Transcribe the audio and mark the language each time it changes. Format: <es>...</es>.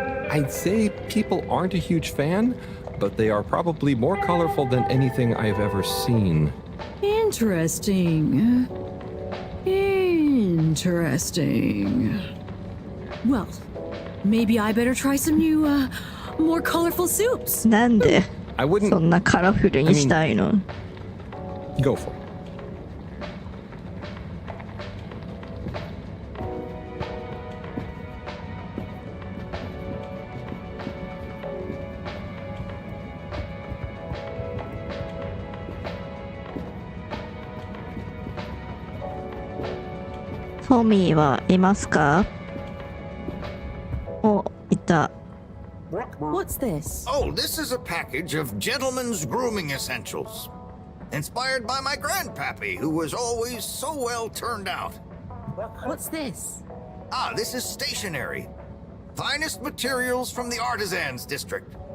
<en>I'd say people aren't a huge fan, but they are probably more colorful than anything I've ever seen. Interesting. Interesting. Well, maybe I better try some new, more colorful soups.</en> <ja>なんで</ja> <en>I wouldn't.</en> <ja>そんなカラフルにしたいの？</ja> <en>Go for it.</en> <ja>Tommy はいますか？お、いた。</ja> <en>What's this? Oh, this is a package of gentlemen's grooming essentials. Inspired by my grandpappy, who was always so well turned out. What's this? Ah, this is stationery. Finest materials from the artisans district.</en>